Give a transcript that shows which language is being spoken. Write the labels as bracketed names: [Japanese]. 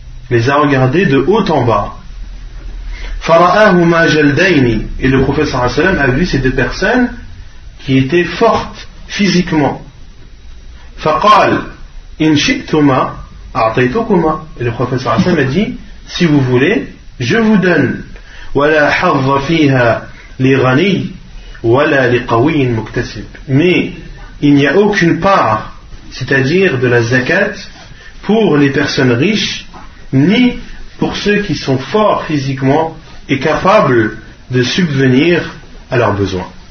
[French] Les a regardés de haut en bas. [Arabic] فرآهما جلدين. [French] Et le prophète sallallahu alayhi wa sallam a vu ces deux personnes qui étaient fortes physiquement. [Arabic] فقال إن شئتما أعطيتكما. [French] Et le prophète sallallahu alayhi wa sallam a dit si vous voulez, je vous donne. [Arabic] ولا حظ فيها لغني ولا لقوي مكتسب. [French] Mais il n'y a aucune part, c'est-à-dire de la zakat, pour les personnes riches, ni pour ceux qui sont forts physiquement et capables de subvenir à leurs besoins.